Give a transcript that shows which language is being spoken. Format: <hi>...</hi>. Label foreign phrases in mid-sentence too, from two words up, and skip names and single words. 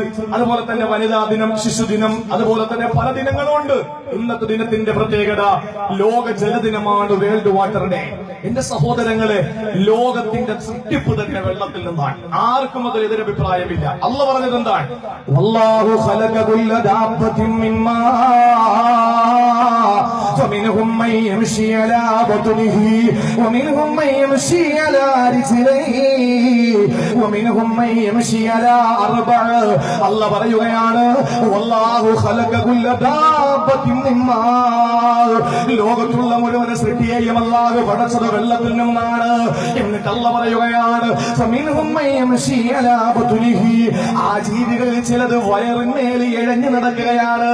<ml>അതുപോലെ തന്നെ വനിതാ ദിനം, ശിശുദിനം, അതുപോലെ തന്നെ പല ദിനങ്ങളുണ്ട്. ഇന്നത്തെ ദിനത്തിന്റെ പ്രത്യേകത ലോക ജലദിനമാണ്, വേൾഡ് വാട്ടർ ഡേ. എന്റെ സഹോദരങ്ങളെ, ലോകത്തിന്റെ സൃഷ്ടിപ്പ് തന്നെ വെള്ളത്തിൽ നിന്നാണ്. ആർക്കും അതിൽ എതിരഭിപ്രായമില്ല. അള്ളാഹു പറഞ്ഞത് എന്താണ്?</ml> <ar>والله خلق كل دابة من ماء فمنهم من يمشي على بطنه ومنهم من يمشي على رجليه ومنهم من يمشي على أربع.</ar> <ml>അല്ലാഹു പറയുകയാണ്,</ml> <ar>والله خلق كل دابة من ماء.</ar> <ml>ലോകത്തുള്ള മുഴുവൻ സൃഷ്ടിയെയും അല്ലാഹു പടച്ചത് വെള്ളത്തിൽ നിന്നാണ്. എന്നിട്ട് അല്ലാഹു പറയുകയാണ്,</ml> <ar>فمنهم من يمشي على بطنه.</ar> <ml>ആ ജീവികളിൽ ചിലത് വയറിന്മേൽ ഇഴഞ്ഞു നടക്കുകയാണ്.</ml>